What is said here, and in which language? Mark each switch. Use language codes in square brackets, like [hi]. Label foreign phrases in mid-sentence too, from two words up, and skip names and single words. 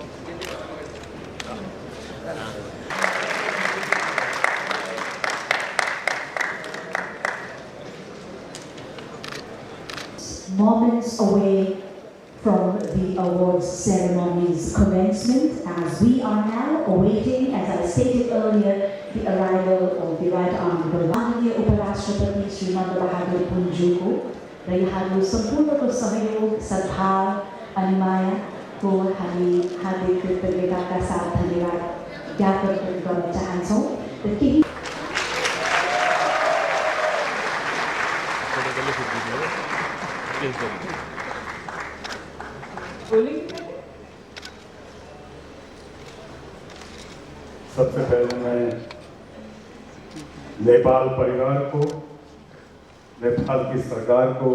[en] Moments away from the awards ceremony's commencement, as we are now awaiting, as I stated earlier, the arrival of the Right Honorable [ne] Mahanनीय उपराष्ट्रपति श्री नंद बहादुर पुंजू को र यहाँको सम्पूर्णको सहयोग, सद्भाव अनि मायाको हामी हार्दिक कृतज्ञताका साथ धन्यवाद ज्ञापन गर्न चाहन्छौँ र केही [hi] सबसे पहले मैं नेपाल परिवार को, नेपाल की सरकार को,